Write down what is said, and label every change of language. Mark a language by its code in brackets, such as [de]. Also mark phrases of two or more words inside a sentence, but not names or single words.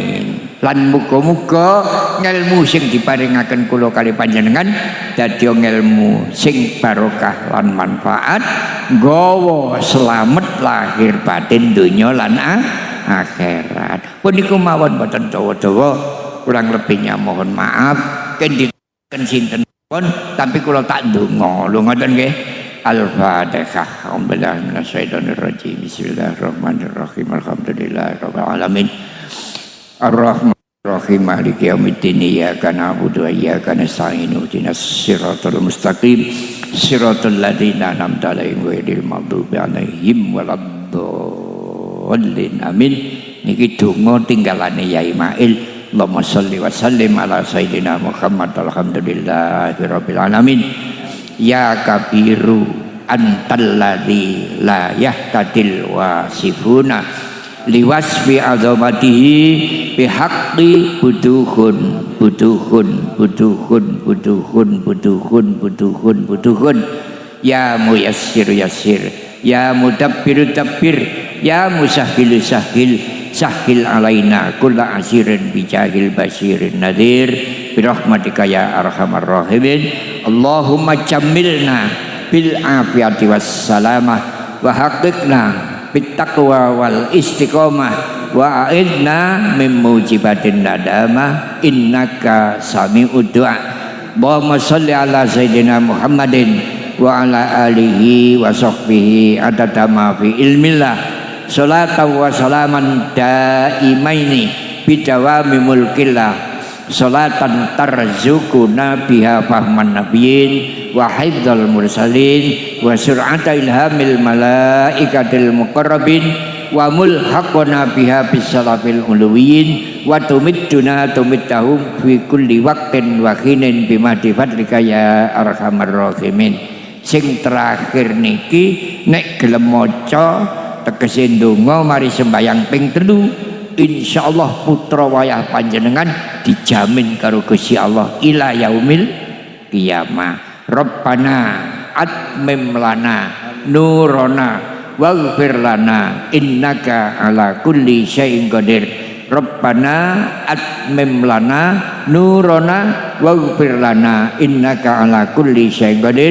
[jv] Lan muga-muga ngelmu sing diparingaken kula kali panjenengan dadi ngelmu sing barokah lan manfaat nggawa slamet lahir batin donya lan akhirat. Punika mawon boten dawa-dawa, [id] kurang lebihnya mohon maaf. [jv] Kenditen sinten pun tapi kula tak ndonga lho ngoten nggih. [ar] Al-Fatihah. أعوذ بالله من الشيطان الرجيم. بسم الله الرحمن الرحيم. الحمد لله رب العالمين. الرحمن الرحيم. مالك يوم الدين. إياك نعبد وإياك نستعين. اهدنا الصراط المستقيم. صراط الذين أنعمت عليهم غير المغضوب عليهم ولا الضالين. Amin. [jv] Niki donga tinggalane Yai Mail. [ar] اللهم صل وسلم على سيدنا محمد. الحمد لله رب العالمين. يا كبير أنت الذي لا تهتدي الواصفون لوصف عظمته بحق بدوح يا ميسر يسر، يا مدبر دبر، يا مسهل سهل، سهل علينا كل عسير بجاه البشير النذير برحمتك يا أرحم الراحمين. اللهم جملنا بالعافية والسلامة وحققنا بالتقوى والاستقامة وأعذنا من موجبات الندامة إنك سميع الدعاء. اللهم صل على سيدنا محمد وعلى آله وصحبه عدد ما في علم الله صلاة وسلاما دائمين بدوام ملك الله صلاة ترزقنا بها فهم النبيين وحفظ المرسلين وسرعة إلهام الملائكة المقربين وتلحقنا بها بالسلف العالين وتمدنا تمدهم في كل وقت وحين بمحض فضلك يا أرحم الراحمين. [jv] Sing terakhir niki nek gelem maca tegese ndonga mari sembayang ping 3 insyaallah putra wayah panjenengan dijamin karo Gusti Allah [ar] إلى يوم القيامة. ربنا أتمم لنا نورنا واغفر لنا إنك على كل شيء قدير. ربنا أتمم لنا نورنا واغفر لنا إنك على كل شيء قدير.